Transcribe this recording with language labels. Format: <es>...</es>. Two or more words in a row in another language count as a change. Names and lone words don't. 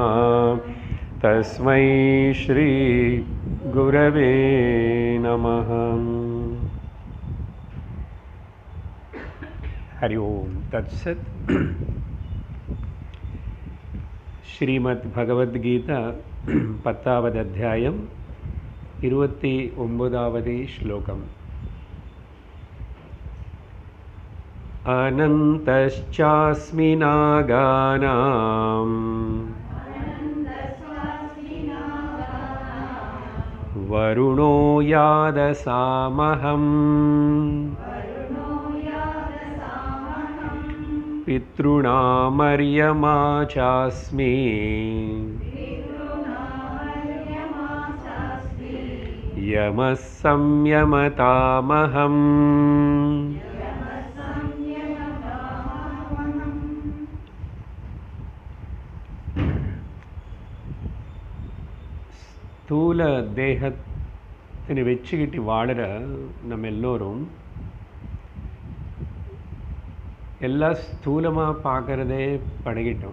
<sa>तस्मै श्री गुरवे नमः। हरि ओम तत्सत।</sa> <ta>श्रीमद् भगवद्गीता 10வது அத்தியாயம் 29வது श्लोकम्।</ta> <sa>अनन्तश्चास्मि नागानां वरुणो यादसामहम् पितॄणामर्यमा चास्मि यमः संयमतामहम्।</sa> <ta>ஸ்தூல தேகத்தினை வச்சுக்கிட்டு வாழற நம்ம எல்லோரும் எல்லாம் ஸ்தூலமாக பார்க்குறதே பழகிட்டோம்.</ta>